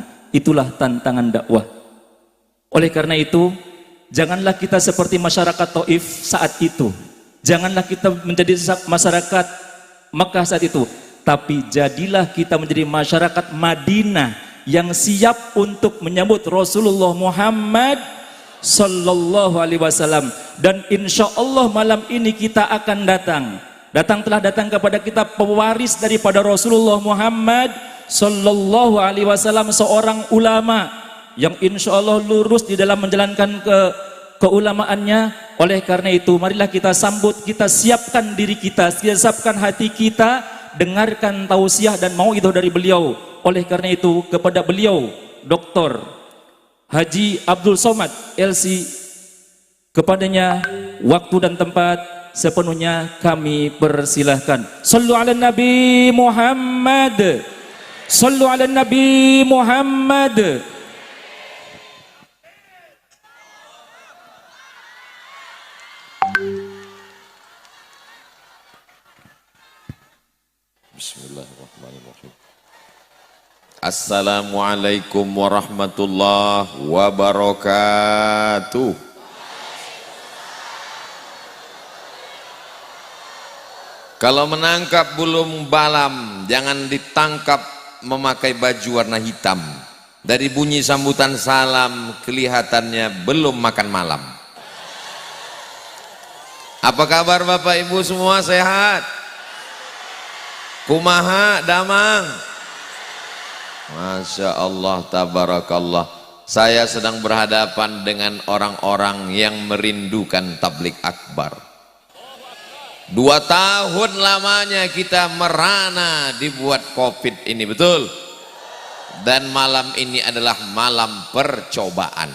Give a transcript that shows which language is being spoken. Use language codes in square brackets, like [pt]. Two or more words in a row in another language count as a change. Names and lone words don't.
[id] Itulah tantangan dakwah. Oleh karena itu, janganlah kita seperti masyarakat Taif saat itu. Janganlah kita menjadi masyarakat Makkah saat itu. Tapi jadilah kita menjadi masyarakat Madinah yang siap untuk menyambut Rasulullah Muhammad [ar] صلى الله عليه وسلم. [id] Dan [ar] إن شاء الله [id] malam ini kita akan telah datang kepada kita pewaris daripada Rasulullah Muhammad [ar] صلى الله عليه وسلم, [id] seorang ulama yang [ar] إن شاء الله [id] lurus di dalam menjalankan keulamaannya. Oleh karena itu, marilah kita sambut, kita siapkan diri kita, siapkan hati kita, dengarkan tausiah dan mauidhah dari beliau. Oleh karena itu, kepada beliau Dr. Haji Abdul Somad LC, kepadanya waktu dan tempat sepenuhnya kami persilahkan. [ar] صلوا على نبي محمد، صلوا على نبي محمد. بسم الله الرحمن الرحيم. السلام عليكم ورحمة الله وبركاته. [id] Kalau menangkap belum balam, jangan ditangkap memakai baju warna hitam. Dari bunyi sambutan salam kelihatannya belum makan malam. Apa kabar Bapak Ibu semua, sehat? [su] Kumaha damang? [ar] ما شاء الله, تبارك الله. [id] Saya sedang berhadapan dengan orang-orang yang merindukan tablik akbar. 2 tahun lamanya kita merana dibuat COVID ini, betul? Dan malam ini adalah malam percobaan.